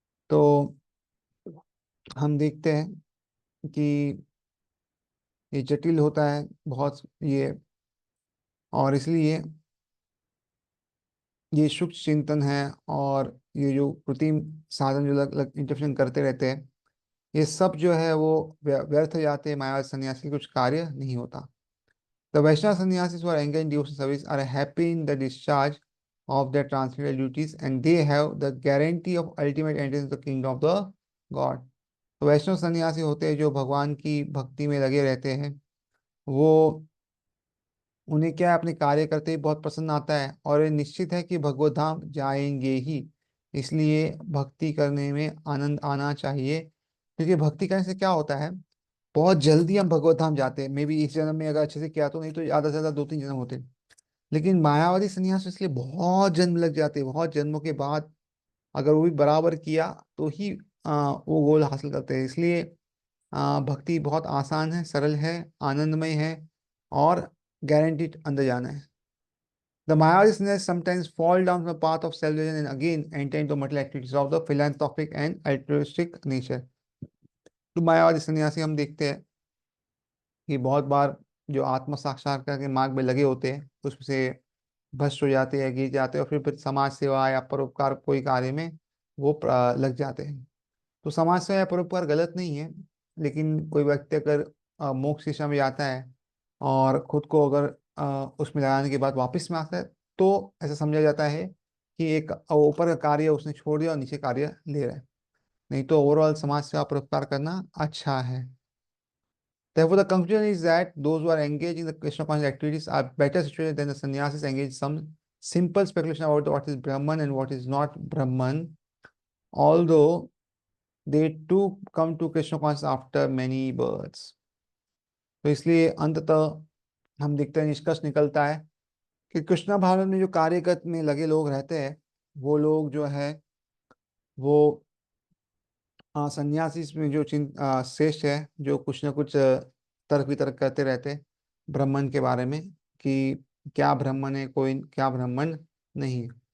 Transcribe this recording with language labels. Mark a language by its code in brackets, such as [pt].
[hi] तो हम देखते हैं कि ये जटिल होता है बहुत ये, और इसलिए ये सूक्ष्म चिंतन है और ये जो कृत्रिम साधन जो अलग अलग इंटरप्रेशन करते रहते हैं, ये सब जो है वो व्यर्थ हो जाते हैं। मायावादी सन्यासी कुछ कार्य नहीं होता। [en] The Vaishnava sannyasis who are engaged in devotional service are happy in the discharge of their transcendental duties, and they have the guarantee of ultimate entrance to the kingdom of the God. [hi] तो वैष्णव सन्यासी होते हैं जो भगवान की भक्ति में लगे रहते हैं, वो उन्हें क्या है, अपने कार्य करते ही बहुत पसंद आता है और ये निश्चित है कि भगवत धाम जाएंगे ही। इसलिए भक्ति करने में आनंद आना चाहिए, क्योंकि भक्ति करने से क्या होता है, बहुत जल्दी हम भगवत धाम जाते हैं। मे बी इस जन्म में अगर अच्छे से किया तो, नहीं तो ज्यादा से ज्यादा 2-3 जन्म होते हैं। लेकिन मायावादी संन्यास इसलिए बहुत जन्म लग जाते हैं, बहुत जन्मों के बाद अगर वो भी बराबर किया तो ही वो गोल हासिल करते हैं। इसलिए भक्ति बहुत आसान है, सरल है, आनंदमय है, और गारंटीड अंदर जाना है। [en] The Mayavadi sannyas sometimes fall down the path of self-realization and again enter into material activities of the philanthropic and altruistic nature. [hi] तो मायावादी सन्यासी हम देखते हैं कि बहुत बार जो आत्म साक्षात्कार के मार्ग में लगे होते हैं उससे भ्रष्ट हो जाते हैं, गिर जाते हैं, और फिर समाज सेवा या परोपकार कोई कार्य में वो लग जाते हैं। तो समाज सेवा या परोपकार गलत नहीं है, लेकिन कोई व्यक्ति अगर मोक्ष दिशा में जाता है और खुद को अगर उसमें लगाने के बाद वापस में आता है, तो ऐसा समझा जाता है कि एक ऊपर का कार्य उसने छोड़ दिया और नीचे कार्य ले रहा है। नहीं तो ओवरऑल समाज सेवा परोपकार करना अच्छा है। [en] Therefore, the conclusion is that those who are engaged in the Krishna conscious activities are better situated than the sannyasis engaged in some simple speculation about what is Brahman and what is not Brahman, although they too come to Krishna consciousness after many births. [hi] तो इसलिए अंततः हम देखते हैं, निष्कर्ष निकलता है कि कृष्णा भावना में जो कार्यगत में लगे लोग रहते हैं, वो लोग जो है वो सन्यासी में जो श्रेष्ठ है, जो कुछ ना कुछ तर्क वितर्क करते रहते हैं ब्राह्मण के बारे में कि क्या ब्राह्मण है, कोई क्या ब्राह्मण नहीं है।